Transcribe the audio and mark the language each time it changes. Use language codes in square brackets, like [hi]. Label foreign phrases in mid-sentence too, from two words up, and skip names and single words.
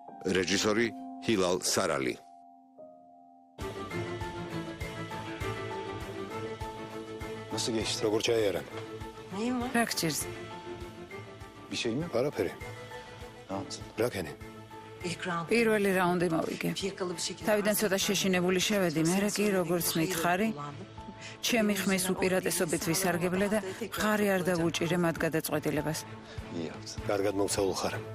[ka] რეჟისორი ჰილალ სარალი. [tr] Nasıl geçti? [ka] Როგორ ჩაიარა? რა გჭირს? [tr] Bir şey mi? [ka] Არაფერი. რა ქენი? პირველი რაუნდი მოვიგე. თავიდან ცოტა შეშინებული შევედი, მერე კი როგორც მითხარი, ჩემი ხმის უპირატესობით ვისარგებლე და ხარი არ დავუჭირე მათ გადაწყვეტილებას. კარგად მოვცეულ ხარ.